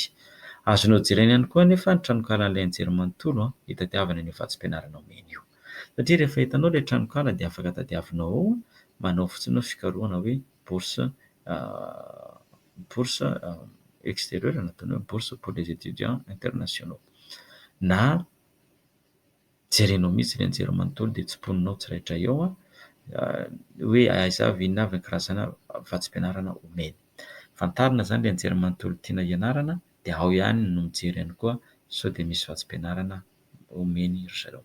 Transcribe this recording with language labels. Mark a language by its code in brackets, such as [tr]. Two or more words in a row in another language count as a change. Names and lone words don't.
[mg] Azonao jerena ihany koa anefa ny tranokalan'ilay anjery manontolo hitadiavana ny vatsim-pianarana omeny io. Satria rehefa hitanao ilay tranokala dia afaka tadiavinao ao, manao fotsiny fikarohana hoe [fr] bourse extérieure [mg] nataony hoe [fr] bourse pour les étudiants internationaux. [mg] Na jerenao mihitsy ilay anjery manontolo dia tsy poninao tsirairay eo hoe aiza avy inona avy ny karazana vatsim-pianarana omeny. Fantarina zany ilay anjery manontolo tiana ianarana dia ao ihany no mijery ihany koa sao dia misy vatsim-pianarana omeny ry zareo.